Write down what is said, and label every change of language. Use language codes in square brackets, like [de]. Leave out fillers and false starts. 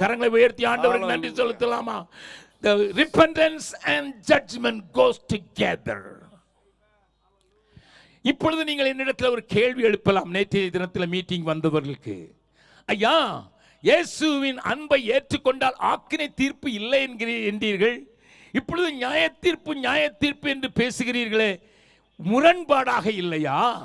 [ta] கரங்களை உயர்த்தி ஆண்டவருக்கு நன்றி செலுத்தலாமா? [en] The repentance and judgment goes together. [ta] இப்பொழுது நீங்கள் என்னிடத்தில் ஒரு கேள்வி எழுப்பலாம். நேற்றைய தினத்தில் மீட்டிங் வந்தவர்களுக்கு, ஐயா, இயேசுவின் அன்பை ஏற்றுக்கொண்டால் ஆக்கினை தீர்ப்பு இல்லை என்றீர்கள், இப்பொழுது நியாய தீர்ப்பு என்று பேசுகிறீர்களே, முரண்பாடாக இல்லையா?